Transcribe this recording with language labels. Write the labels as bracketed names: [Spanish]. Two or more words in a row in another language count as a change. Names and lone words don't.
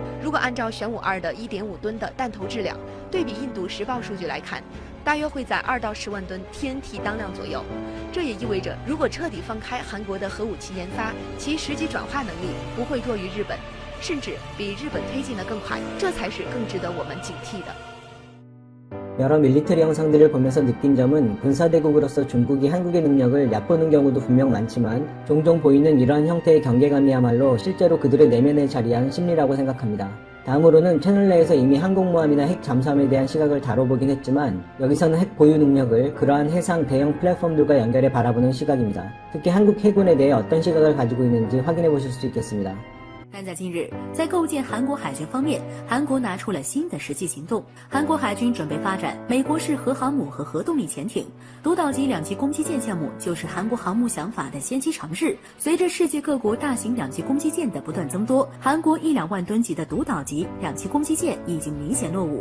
[Chinese] 如果按照玄武2的1.5吨的弹头质量，对比印度实报数据来看，大约会在2到10万吨 TNT 当量左右。这也意味着，如果彻底放开韩国的核武器研发，其实际转化能力不会弱于日本，甚至比日本推进的更快，这才是更值得我们警惕的。 [Korean] 여러 밀리터리 영상들을 보면서 느낀 점은 군사대국으로서 중국이 한국의 능력을 얕보는 경우도 분명 많지만 종종 보이는 이러한 형태의 경계감이야말로 실제로 그들의 내면에 자리한 심리라고 생각합니다. 다음으로는 채널 내에서 이미 항공모함이나 핵 잠수함에 대한 시각을 다뤄보긴 했지만 여기서는 핵 보유 능력을 그러한 해상 대형 플랫폼들과 연결해 바라보는 시각입니다. 특히 한국 해군에 대해 어떤 시각을 가지고 있는지 확인해 보실 수 있겠습니다. [Chinese] 但在近日，在构建韩国海军方面，韩国拿出了新的实际行动。韩国海军准备发展美国式核航母和核动力潜艇，独岛级2栖攻击舰项目就是韩国航母想法的先期尝试。随着世界各国大型2栖攻击舰的不断增多，韩国1-2万吨级的独岛级2栖攻击舰已经明显落伍。